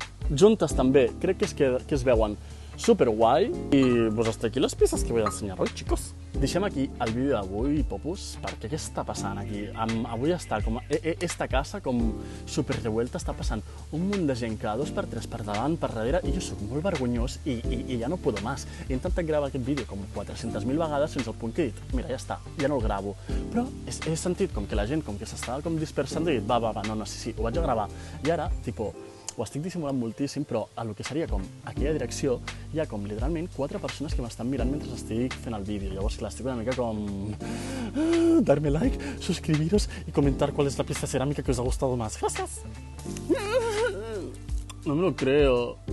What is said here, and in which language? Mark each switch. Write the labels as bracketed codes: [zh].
[ca] Juntes també, crec que es veuen superguai. [es] I pues hasta aquí les peces que voy a enseñar hoy, chicos. [ca] Deixem aquí el vídeo d'avui, Popus, perquè què està passant aquí? Avui està com... Esta casa com super revuelta, està passant un munt de gent cada 2x3 per davant, per darrere, i jo sóc molt vergonyós i ja [es] no puedo más. [ca] He intentat gravar aquest vídeo com 400.000 vegades fins al punt que he dit, mira, ja està, ja no el gravo. Però he sentit com que la gent com que s'estava com dispersant i he dit, va, no, sí, ho vaig a gravar. I ara, tipo, ho estic dissimulant moltíssim, però a lo que seria com aquella direcció hi ha com literalment 4 persones que m'estan mirant mentre estic fent el vídeo. Llavors, clar, estic una mica com... [es] darme like, suscribiros y comentar cuál es la pieza cerámica que os ha gustado más. ¡Gracias! No me lo creo.